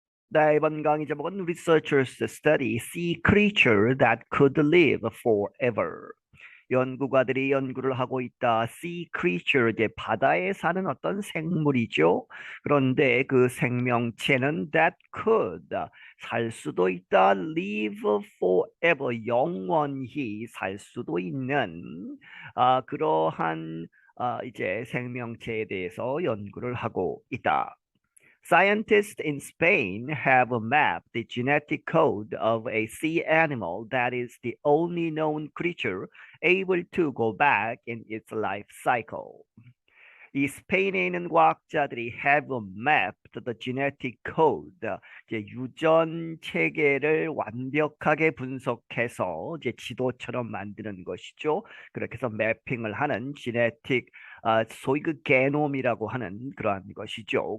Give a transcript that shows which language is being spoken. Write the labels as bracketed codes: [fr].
[ko] 네, 이번 강의 제목은 [en] Researchers study sea creature that could live forever. [ko] 연구가들이 연구를 하고 있다. Sea creature, 이제 바다에 사는 어떤 생물이죠. 그런데 그 생명체는 that could, 살 수도 있다. live forever, 영원히 살 수도 있는 그러한 이제 생명체에 대해서 연구를 하고 있다. [en] Scientists in Spain have mapped the genetic code of a sea animal that is the only known creature able to go back in its life cycle. [ko] 이 스페인에 있는 과학자들이 [en] have mapped the genetic code, [ko] 이제 유전 체계를 완벽하게 분석해서 이제 지도처럼 만드는 것이죠. 그렇게 해서 매핑을 하는 genetic, 소위 그 게놈이라고 하는 그러한 것이죠.